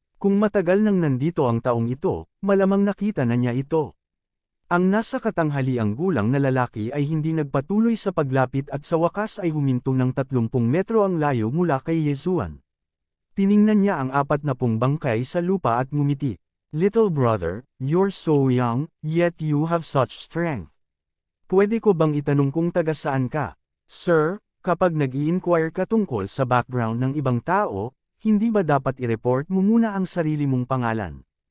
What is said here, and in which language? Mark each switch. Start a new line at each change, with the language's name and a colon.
Filipino: Kung matagal nang nandito ang taong ito, malamang nakita na niya ito. Ang nasa katanghaliang gulang na lalaki ay hindi nagpatuloy sa paglapit at sa wakas ay huminto ng 30 metro ang layo mula kay Yesuan. Tiningnan niya ang 40 bangkay sa lupa at ngumiti.
English: Little brother, you're so young, yet you have such strength.
Filipino: Pwede ko bang itanong kung taga saan ka? Sir, kapag nag-i-inquire ka tungkol sa background ng ibang tao, hindi ba dapat i-report mo muna ang sarili mong pangalan?